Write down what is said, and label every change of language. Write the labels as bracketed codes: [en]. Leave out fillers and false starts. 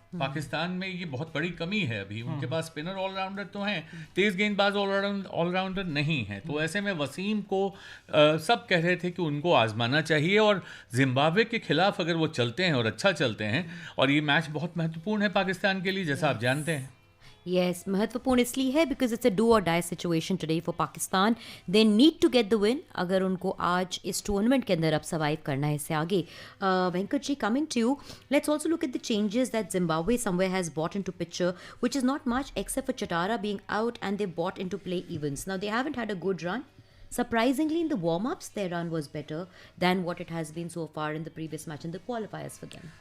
[hi] पाकिस्तान में ये बहुत बड़ी कमी है अभी. उनके पास स्पिनर ऑलराउंडर तो हैं, तेज़ गेंदबाज ऑलराउंडर नहीं है. तो ऐसे में वसीम को सब कह रहे थे कि उनको आजमाना चाहिए. और जिम्बाब्वे के खिलाफ अगर वो चलते हैं और अच्छा चलते हैं, और ये मैच बहुत महत्वपूर्ण है पाकिस्तान के लिए जैसा आप जानते हैं. [en] Yes, [hi] महत्वपूर्ण इसलिए है [en] because it's a do or die situation today for Pakistan. They need to get the win [hi] अगर उनको आज इस टूर्नामेंट के अंदर अब सर्वाइव करना है इससे आगे. [en] Venkat ji, coming to you, let's also look at the changes that Zimbabwe somewhere has brought into picture, which is not much except for Chatara being out and they brought into play Evans. Now they haven't had a good run. Surprisingly, in the warm-ups, their run was better than what it has been so far in the previous match in the qualifiers for them.